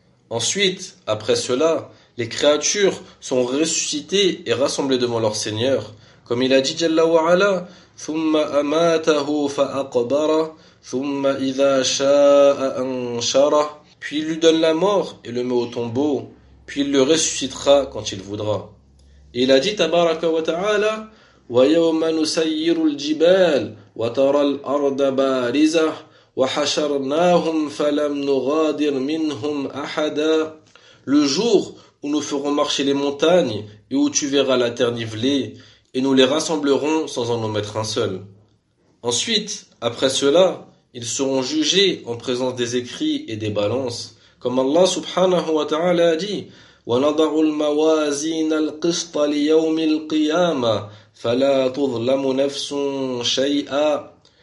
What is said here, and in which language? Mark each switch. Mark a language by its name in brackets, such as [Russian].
[French] Ensuite, après cela, les créatures sont ressuscitées et rassemblées devant leur Seigneur. Comme il a dit, Jalla wa ala, puis il lui donne la mort et le met au tombeau, puis il le ressuscitera quand il voudra. Et il a dit, [Arabic] tabaraka wa ta'ala, وَيَوْمَ نُسَيِّرُ الْجِبَالَ وَتَرَى الْأَرْضَ بَارِزَةً وَحَشَرْنَاهُمْ فَلَمْ نُغَادِرْ مِنْهُمْ أَحَدًا. [French] Le jour où nous ferons marcher les montagnes et où tu verras la terre nivelée, et nous les rassemblerons sans en omettre un seul. Ensuite, après cela, ils seront jugés en présence des écrits et des balances, comme Allah subhanahu wa ta'ala a dit, [Arabic] وَنَضَعُ الْمَوَازِينَ الْقِسْطَ لِيَوْمِ الْقِيَامَةِ فَلَا تُظْلَمُ نَفْسٌ شَيْئًا.